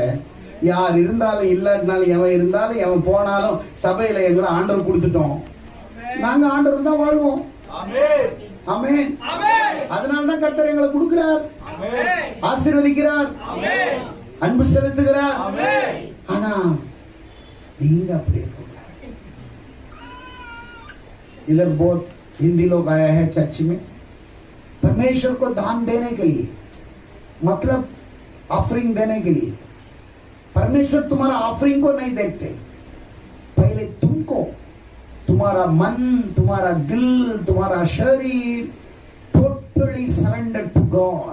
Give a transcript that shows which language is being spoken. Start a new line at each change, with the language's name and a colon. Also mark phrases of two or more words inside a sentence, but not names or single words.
Tamil: யார் இருந்தாலும் இல்லாட்டினாலும், எவன் இருந்தாலும் எவன் போனாலும் சபையில எங்களை ஆண்டவர் கொடுத்துட்டோம். நாங்க ஆண்டவர் தான் வாழ்வோம். ஆமென். அதனால்தான் கர்த்தர் எங்களை கொடுக்கிறார், ஆசீர்வதிக்கிறார், அன்பு செலுத்துகிறார். ஆனா நீங்க அப்படி இருக்க.
Hindi: इधर बहुत हिंदी लोग आया है चर्च में, परमेश्वर को दान देने के लिए, मतलब ऑफरिंग देने के लिए। परमेश्वर तुम्हारा ऑफरिंग को नहीं देखते, पहले तुमको, तुम्हारा मन, तुम्हारा दिल, तुम्हारा शरीर
English: totally surrender to God.